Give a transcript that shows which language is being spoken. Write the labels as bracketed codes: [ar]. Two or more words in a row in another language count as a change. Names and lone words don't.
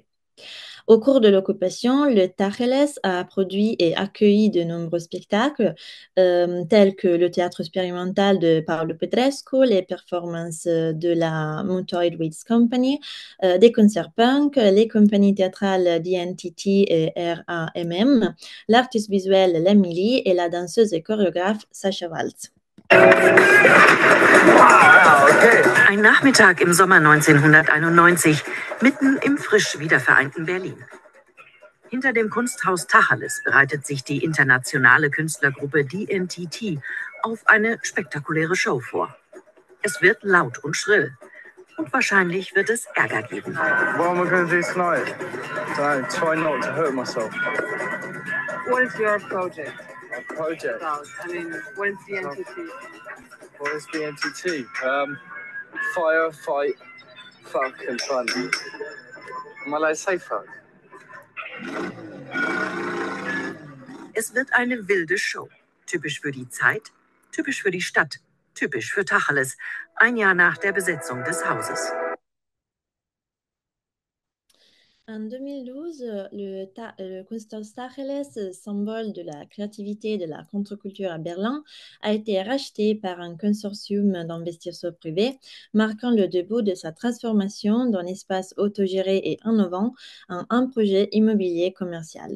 [fr] Au cours de l'occupation, le Tacheles a produit et accueilli de nombreux spectacles, tels que le théâtre expérimental de Paolo Petrescu, les performances de la Mutoid Weeds Company, des concerts punk, les compagnies théâtrales d'INTT et RAMM, l'artiste visuel Lemily et la danseuse et chorégraphe Sascha Waltz. [de] Ein Nachmittag im Sommer 1991, mitten im frisch wiedervereinten Berlin. Hinter dem Kunsthaus Tacheles bereitet sich die internationale Künstlergruppe DNTT auf eine spektakuläre Show vor. Es wird laut und schrill. Und wahrscheinlich wird es Ärger geben. [en] What am I going to do tonight? Don't try not to hurt myself. What is your project My project. about? I mean, what is the entity? What is the NTT? Fire, fight, fuck and fun. Am I allowed to say fuck? [de] Es wird eine wilde Show. Typisch für die Zeit, typisch für die Stadt, typisch für Tacheles. Ein Jahr nach der Besetzung des Hauses. [fr] En 2012, le Kunsthaus Tacheles, symbole de la créativité et de la contre-culture à Berlin, a été racheté par un consortium d'investisseurs privés, marquant le début de sa transformation d'un espace autogéré et innovant en un projet immobilier commercial.